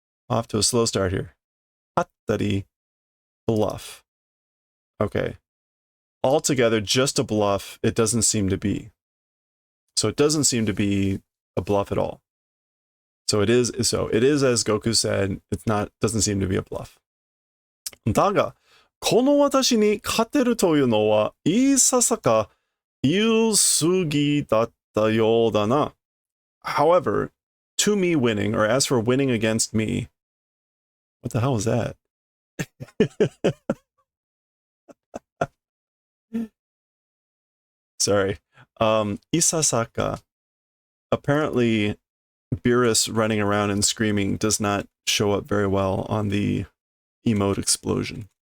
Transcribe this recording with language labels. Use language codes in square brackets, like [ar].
[en] Off to a slow start here. Hattari bluff. Okay. Altogether, just a bluff, it doesn't seem to be. So it doesn't seem to be a bluff at all. So it is as Goku said, doesn't seem to be a bluff. [ja] だが、この私に勝てるというのはいささか言い過ぎだったようだな. [en] However, to me winning, or as for winning against me, what the hell was that? Sorry. Isasaka. Apparently, Beerus running around and screaming does not show up very well on the emote explosion.